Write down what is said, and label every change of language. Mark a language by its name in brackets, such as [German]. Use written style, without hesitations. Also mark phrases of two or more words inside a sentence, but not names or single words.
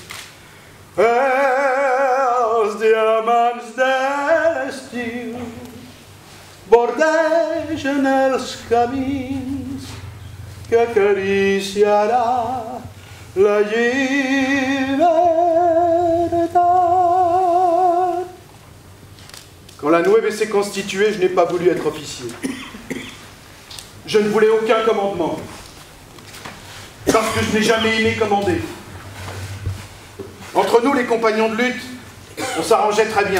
[Catalan] Els diamants de l'estiu bordegen els camins que acariciarà la libertad. [French] Quand la Nueve s'est constituée, je n'ai pas voulu être officier. Je ne voulais aucun commandement, parce que je n'ai jamais aimé commander. Entre nous, les compagnons de lutte, on s'arrangeait très bien.